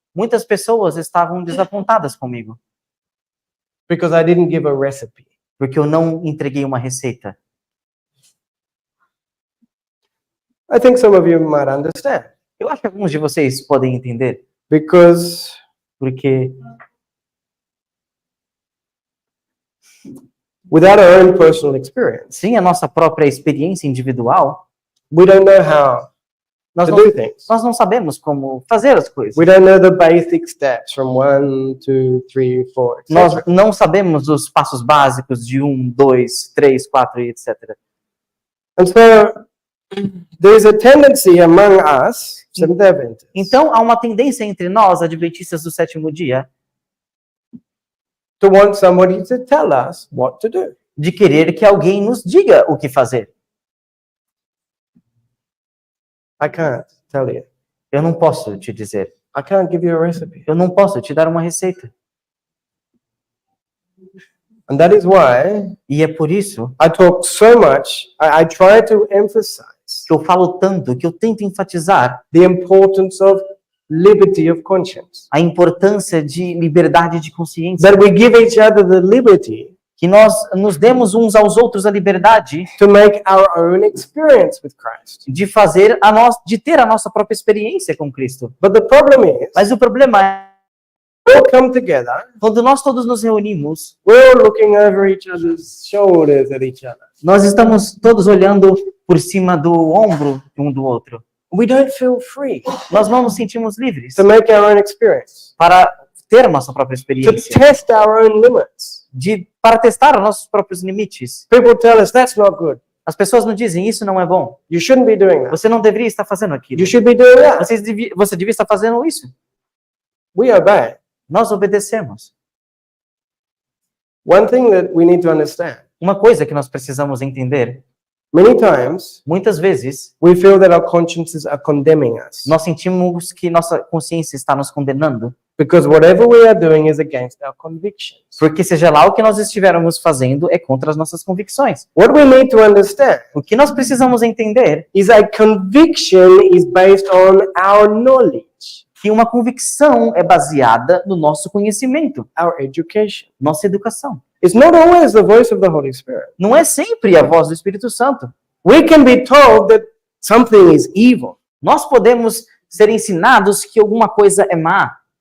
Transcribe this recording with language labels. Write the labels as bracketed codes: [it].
[pt] muitas pessoas estavam desapontadas comigo, [en] because I didn't give a recipe. [pt] porque eu não entreguei uma receita. [en] I think some of you might understand, [pt] Eu acho que alguns de vocês podem entender, [en] because [pt] porque [en] without our own personal experience, [pt] sem a nossa própria experiência individual, [en] we don't know how [pt] nós [en] to [pt] não, [en] do things. [pt] nós não sabemos como fazer as coisas. [en] We don't know the basic steps from 1, 2, 3, 4, [pt] Nós [en] etc. [pt] não sabemos os passos básicos de 1, 2, 3, 4 e etc. [en] And so there's a tendency among us, Seventh Adventists, [pt] Então, há uma tendência entre nós, adventistas do sétimo dia, [en] to want somebody to tell us what to do. [pt] de querer que alguém nos diga o que fazer. [en] I can't tell you. [pt] Eu não posso te dizer. [en] I can't give you a recipe. [pt] Eu não posso te dar uma receita. [en] And that is why [pt] E é por isso [en] I talk so much, I try to emphasize [pt] que eu falo tanto, que eu tento enfatizar [en] the importance of liberty of conscience. [pt] a importância de liberdade de consciência. [en] That we give each other the liberty [pt] Que nós nos demos uns aos outros a liberdade [en] to make our own experience with Christ. [pt] de ter a nossa própria experiência com Cristo. [en] But the problem is, [pt] Mas o problema é, [en] we all come together, [pt] quando nós todos nos reunimos, [en] we're all looking over each other's shoulders at each other. [pt] nós estamos todos olhando por cima do ombro um do outro. [en] We don't feel free [pt] Nós não nos sentimos livres [en] to make our own experience, [pt] para ter a nossa própria [en] to [pt] experiência, [en] test our own limits. [pt] para testar os nossos próprios limites. [en] People tell us that's not good. [pt] As pessoas nos dizem, isso não é bom. [en] You shouldn't be doing that. [pt] Você não deveria estar fazendo aquilo. [en] You should be doing that. [pt] Você devia estar fazendo isso. [en] We obey. [pt] Nós obedecemos. [en] One thing that we need to understand, [pt] Uma coisa que nós precisamos entender, [en] many times [pt] muitas vezes, [en] we feel that our consciences are condemning us [pt] nós sentimos que nossa consciência está nos condenando, [en] because whatever we are doing is against our convictions. [pt] porque seja lá o que nós estivermos fazendo é contra as nossas convicções. [en] What we need to understand [pt] O que nós precisamos entender [en] is a conviction is based on our knowledge, [pt] que uma convicção é baseada no nosso conhecimento, [en] our education. [pt] nossa educação. [en] It's not always the voice of the Holy Spirit. [pt] Não é sempre a voz do Espírito Santo. [en] We can be told that something is evil. [pt] Nós podemos ser ensinados que alguma coisa é má,